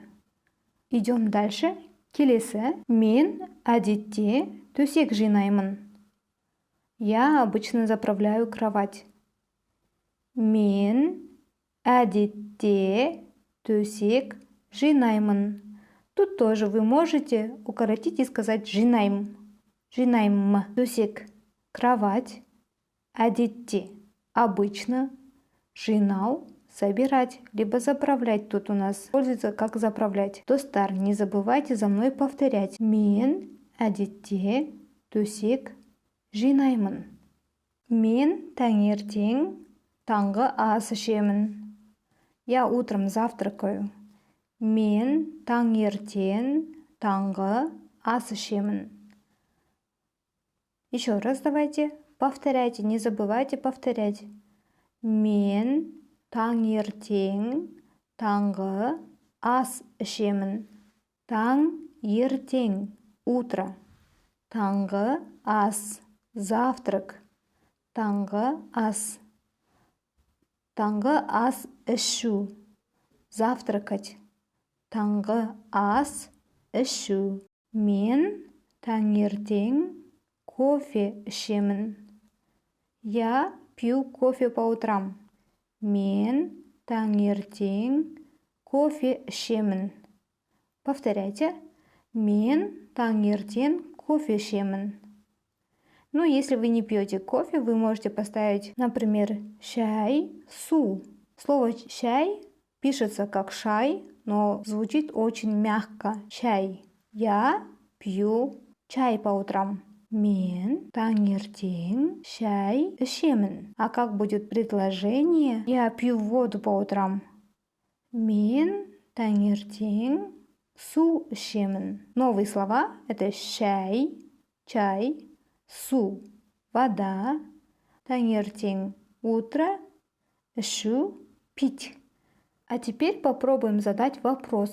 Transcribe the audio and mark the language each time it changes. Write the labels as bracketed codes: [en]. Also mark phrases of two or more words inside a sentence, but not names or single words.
[ru] Идем дальше. [kk] Келесі. Мен әдетте төсек жинаймын. [ru] Я обычно заправляю кровать. [kk] Мен әдетте төсек жинаймын. [ru] Тут тоже вы можете укоротить и сказать жинайм. [kk] Жинайм. Төсек. Кровать. Әдетте. Обычно. Жинау. [ru] Собирать, либо заправлять. Тут у нас используется как заправлять. Достар, не забывайте за мной повторять. [kk] Мен әдетте төсек жинаймын. Мен таңертең таңғы ас ішемін. [ru] Я утром завтракаю. [kk] Мен таңертең таңғы ас ішемін. [ru] Еще раз давайте. Повторяйте, не забывайте повторять. [kk] Мен таңертең таңғы ас ішемін. Таңертең утро. Таңғы ас завтрак. Таңғы ас. Таңғы ас ішу. Завтракать. Таңғы ас ішу. Мен таңертең кофе ішемін. [ru] Я пью кофе по утрам. [kk] Мен таңертең кофе ішемін. [ru] Повторяйте. [kk] Мен таңертең кофе ішемін. [ru] Ну, если вы не пьете кофе, вы можете поставить, например, чай, су. Слово чай пишется как шай, но звучит очень мягко. Чай. Я пью чай по утрам. [kk] Мен таңертең чай ішемін. [ru] А как будет предложение? Я пью воду по утрам. [kk] Мен таңертең су ішемін. [ru] Новые слова – это чай, су, вода, таңертең, утро, ішу, пить. А теперь попробуем задать вопрос.